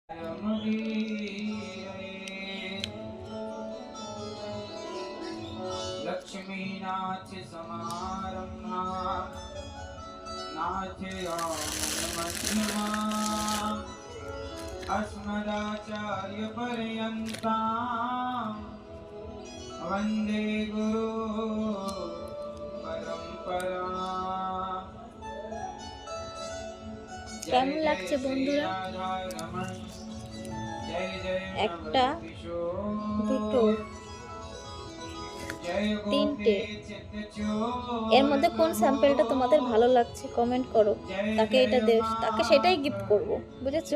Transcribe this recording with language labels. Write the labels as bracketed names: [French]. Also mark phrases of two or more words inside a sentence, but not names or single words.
[Sanskrit] लक्ष्मीनाथ समारंभा नाथयामध्यमा अस्मदाचार्य पर्यन्ता वंदे गुरु परंपरा। [Bangla] কেমন লাগছে বন্ধুরা? একটা, দুটো, তিনটে। এর মধ্যে কোন স্যাম্পেলটা তোমাদের ভালো লাগছে কমেন্ট করো, তাকে এটা দে, তাকে সেটাই গিফট করব, বুঝেছো?